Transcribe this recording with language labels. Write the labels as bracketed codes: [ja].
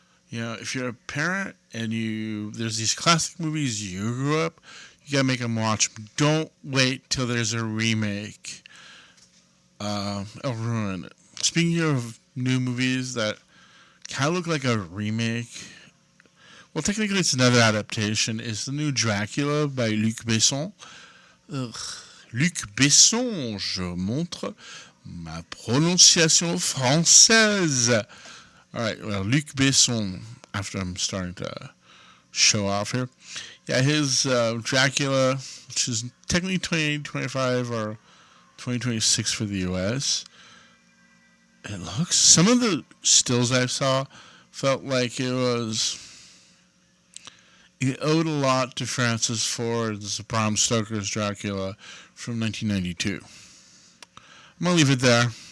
[en] You know, if you're a parent and there's these classic movies you grew up, you gotta make them watch them. Don't wait till there's a remake. It'll ruin it. Speaking of new movies that kind of look like a remake, well, technically it's another adaptation, is the new Dracula by Luc Besson. [fr] Luc Besson, je montre ma prononciation française. [en] Alright, well, Luc Besson, after I'm starting to show off here. Yeah, his Dracula, which is technically 2025 or 2026 for the US. Some of the stills I saw felt like it owed a lot to Francis Ford's Bram Stoker's Dracula from 1992. I'm going to leave it there.